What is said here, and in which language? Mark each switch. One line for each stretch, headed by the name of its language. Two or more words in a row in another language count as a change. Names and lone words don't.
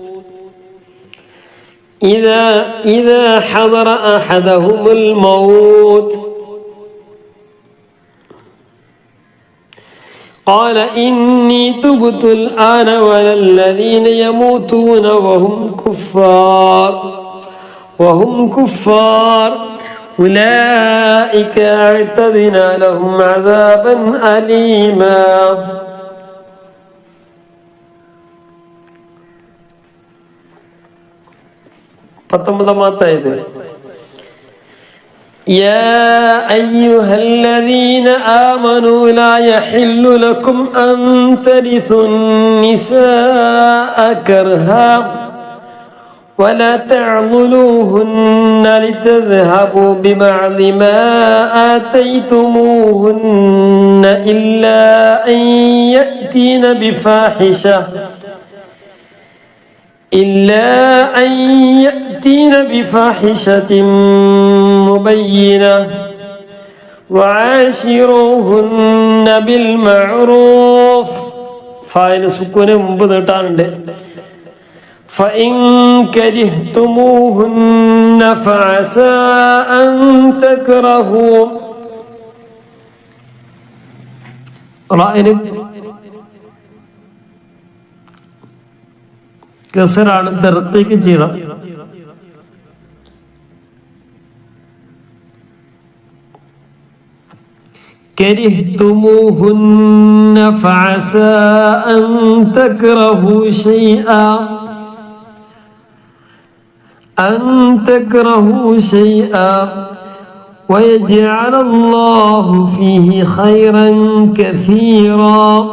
Arabic: إذا حضر أحدهم الموت قال إني تبت الآن ولا الذين يموتون وهم كفار أولئك أعتدنا لهم عذابا أليما.
Malayalam: 19-ാമത്തെ ആയത്.
Arabic: يا أيها الذين آمنوا لا يحل لكم أن ترثوا النساء كرها ولا تعضلوهن لتذهبوا ببعض ما آتيتموهن إلا أن يأتين بفاحشة مبينة وعاشروهن بالمعروف.
Malayalam: ഫായില് സുക്കൂന് മുമ്പ് നീട്ടാനുണ്ട്.
Arabic: فإن كرهتموهن فعسى أن تكرهوا
Malayalam: കസറാണ് തർക്കീക്ക് ചെയ്യണം.
Arabic: كرهتموهن فعسى أن تكرهوا شيئا ويجعل الله فيه خيرا كثيرا.